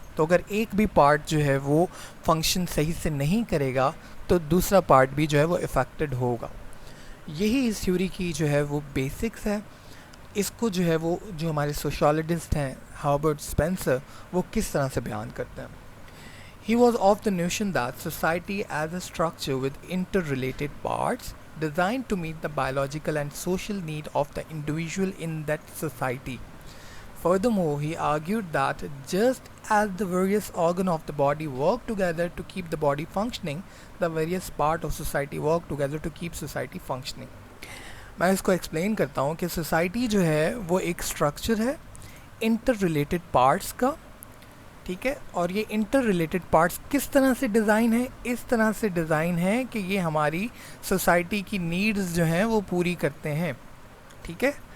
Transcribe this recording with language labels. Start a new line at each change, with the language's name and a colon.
Urdu: تو اگر ایک بھی پارٹ جو ہے وہ فنکشن صحیح سے نہیں کرے گا تو دوسرا پارٹ بھی جو ہے وہ افیکٹڈ ہوگا. یہی اس تھیوری کی جو ہے وہ بیسکس ہے. اس کو جو ہے وہ جو ہمارے سوشیالوجسٹ ہیں ہربرٹ اسپینسر، وہ کس طرح سے بیان کرتے ہیں.
English: He was of the notion that society as a structure with interrelated parts designed to meet the biological and social need of the individual in that society. Furthermore, he argued that just as the various organs of the body work together to keep the body functioning, the various parts of society work together to keep society functioning.
Urdu: میں اس کو explain کرتا ہوں کہ society جو ہے وہ ایک structure ہے انٹر ریلیٹڈ پارٹس کا، ٹھیک ہے. اور یہ انٹر ریلیٹڈ پارٹس کس طرح سے ڈیزائن ہے؟ اس طرح سے ڈیزائن ہے کہ یہ ہماری سوسائٹی کی نیڈز جو ہیں وہ پوری کرتے ہیں، ٹھیک ہے.